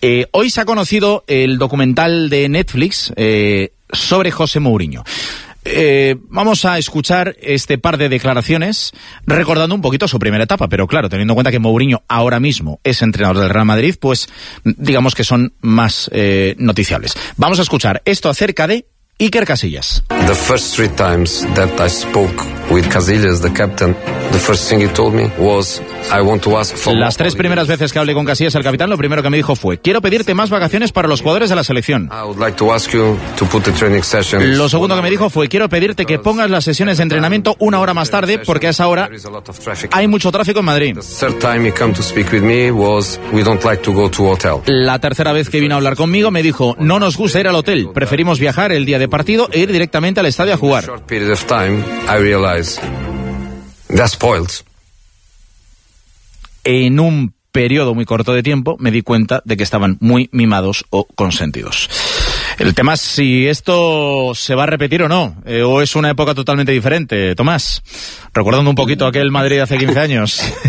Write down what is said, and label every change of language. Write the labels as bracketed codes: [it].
[es] Hoy se ha conocido el documental de Netflix sobre José Mourinho. Vamos a escuchar este par de declaraciones recordando un poquito su primera etapa, pero claro, teniendo en cuenta que Mourinho ahora mismo es entrenador del Real Madrid, pues digamos que son más noticiables. Vamos a escuchar esto acerca de Iker Casillas. [en] The first three times that I spoke with Casillas, the captain, the first thing he told me was, I want to ask for. [es] Las tres primeras veces que hablé con Casillas, el capitán, lo primero que me dijo fue, quiero pedirte más vacaciones para los jugadores de la selección. [en] I would like to ask you to put the training sessions. [es] Lo segundo que me dijo fue, quiero pedirte que pongas las sesiones de entrenamiento una hora más tarde, porque a esa hora hay mucho tráfico en Madrid. [en] The third time he came to speak with me was, we don't like to go to hotel. [es] La tercera vez que vino a hablar conmigo me dijo, no nos gusta ir al hotel, preferimos viajar el día de partido e ir directamente al estadio a jugar. [en] In a short period of time, I realize that's spoiled. [es] En un periodo muy corto de tiempo me di cuenta de que estaban muy mimados o consentidos. El tema es si esto se va a repetir o no, o es una época totalmente diferente, Tomás. Recordando un poquito aquel Madrid hace 15 años.